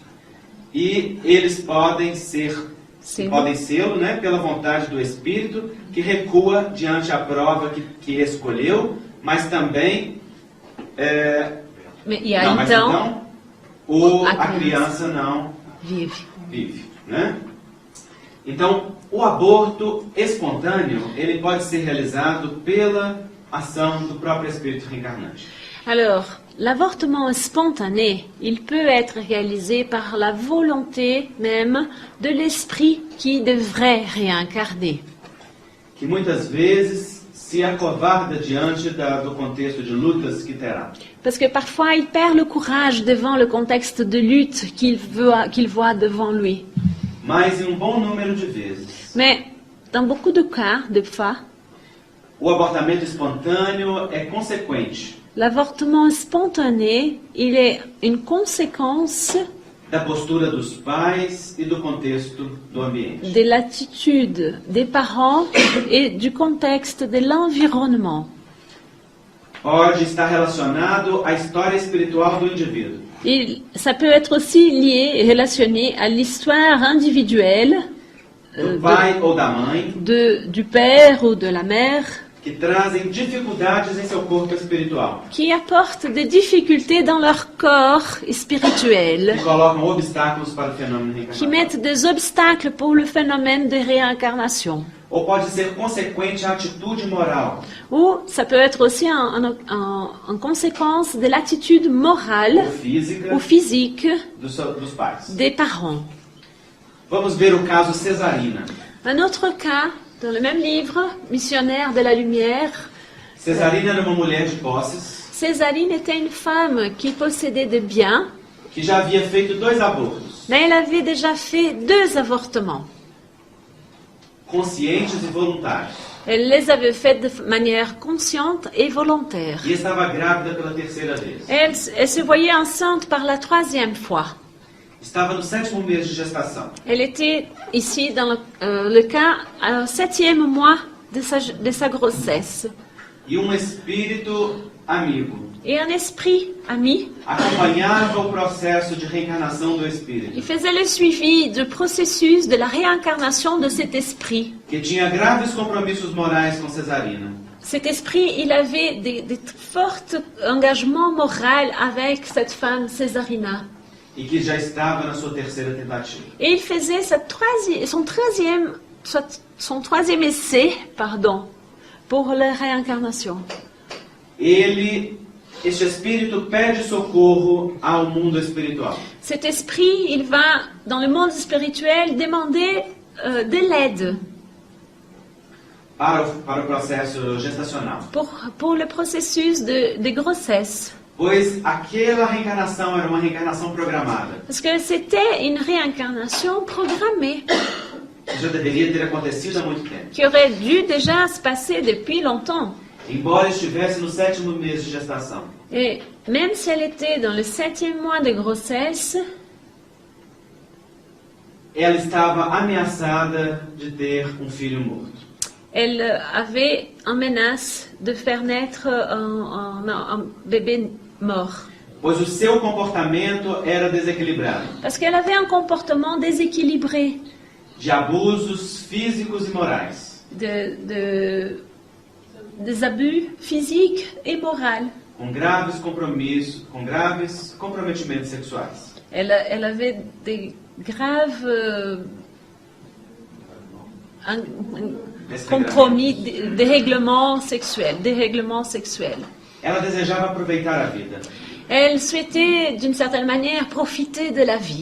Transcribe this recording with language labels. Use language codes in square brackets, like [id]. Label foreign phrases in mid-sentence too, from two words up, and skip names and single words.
[pt] E eles podem sê-lo, né, pela vontade do Espírito, que recua diante a prova que escolheu, mas também então a criança não vive, né? Então, o aborto espontâneo, ele pode ser realizado pela ação do próprio espírito reencarnante. [fr] Alors, l'avortement spontané, il peut être réalisé par la volonté même de l'esprit qui devrait réincarner. [pt] Que muitas vezes se acovarda diante do contexto de lutas que terá. [fr] Parce que parfois, il perd le courage devant le contexte de lutte qu'il voit devant lui. [pt] Mas em bom número de vezes, [fr] Mais dans beaucoup de cas, de fois, [pt] o abortamento espontâneo é consequente [fr] l'avortement spontané, il est une conséquence [pt] da postura dos pais e do contexto do ambiente. [fr] de l'attitude des parents et du contexte de l'environnement. [pt] Pode estar relacionado à história espiritual do indivíduo. [fr] Ça peut être aussi lié et relationné à l'histoire individuelle [pt] Do pai ou da mãe, [fr] du père ou de la mère, [pt] que trazem dificuldades em seu corpo espiritual, [fr] qui apportent des difficultés dans leur corps spirituel, [pt] que colocam obstáculos para o fenômeno [fr] qui [pt] reencarnatório. [fr] mettent des obstacles pour le phénomène de réincarnation. [pt] Ou pode ser consequente à atitude moral [fr] Ou ça peut être aussi en conséquence de l'attitude morale [pt] ou física [fr] ou physique [pt] dos pais. [fr] des parents. [pt] Vamos ver o caso Cesarina. [fr] Un autre cas, dans le même livre, Missionnaire de la Lumière, [pt] Cesarina era uma mulher de posses [fr] Césarine était une femme qui possédait des biens, [pt] que já havia feito 2 abortos, [fr] mais elle avait déjà fait 2 avortements. [pt] conscientes e voluntários. [fr] Elle les avait faites de manière consciente et volontaire. [pt] E estava grávida pela 3ª vez. [fr] Elle se voyait enceinte par la 3e fois. [pt] Estava no 7º mês de gestação. [fr] Elle était ici dans le cas au 7e mois de sa grossesse. [pt] E espírito amigo [fr] Et un esprit ami, [pt] acompanhava o processo de reencarnação do [fr] il [pt] espírito, [fr] faisait le suivi du processus de la réincarnation de cet esprit. [pt] que tinha graves compromissos morais com Cesarina. [fr] Cet esprit, il avait des forts engagements moraux avec cette femme Césarina. [pt] E que já estava na sua 3ª tentativa. [fr] Et il faisait son troisième essai, pour la réincarnation. [pt] Ele este espírito pede socorro ao mundo espiritual. [fr] Cet esprit, il va dans le monde spirituel demander de l'aide [pt] Para o processo gestacional. [fr] pour le processus de grossesse. [pt] Pois aquela reencarnação era uma reencarnação programada. [fr] Parce que c'était une réincarnation programmée [pt] Que já deveria ter acontecido há muito tempo. [fr] qui aurait dû déjà se passer depuis longtemps. [pt] Embora estivesse no 7º mês de gestação. [fr] Et même si elle était dans le 7e mois de grossesse, [pt] Ela estava ameaçada de ter um filho morto. [fr] elle avait en menace de faire naître un bébé mort. [pt] Pois o seu comportamento era desequilibrado. [fr] Parce qu'elle avait un comportement déséquilibré [pt] De abusos físicos e morais. [fr] des abus physiques et moraux. [pt] Com graves comprometimentos sexuais. [fr] Elle avait des graves compromis, dérèglements sexuels. [pt] Ela desejava aproveitar a vida. [fr] Elle souhaitait d'une certaine manière profiter de la vie,